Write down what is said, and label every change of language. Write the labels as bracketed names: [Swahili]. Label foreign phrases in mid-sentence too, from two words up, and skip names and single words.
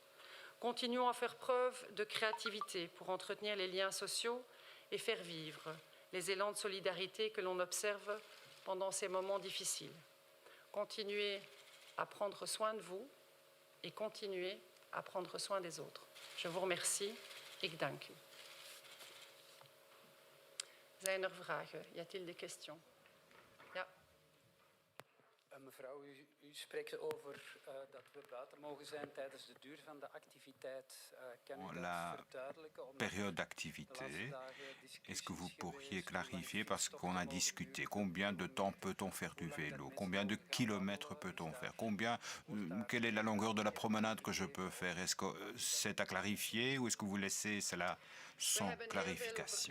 [French] Continuons à faire preuve de créativité pour entretenir les liens sociaux et faire vivre les élans de solidarité que l'on observe pendant ces moments difficiles. Continuez à prendre soin de vous et continuez à prendre soin des autres. Je vous remercie. [Dutch] Ik dank u. Zijn er vragen? [French] Y a-t-il des questions? [Dutch] Ja. Mevrouw, u spreekt over dat we buiten mogen zijn tijdens de duur van de activiteit. Kan u dat verduidelijken? [French] Période d'activité, est-ce que vous pourriez clarifier, parce qu'on a discuté, combien de temps peut-on faire du vélo, combien de kilomètres peut-on faire, quelle est la longueur de la promenade que je peux faire, est-ce que c'est à clarifier ou est-ce que vous laissez cela sans clarification?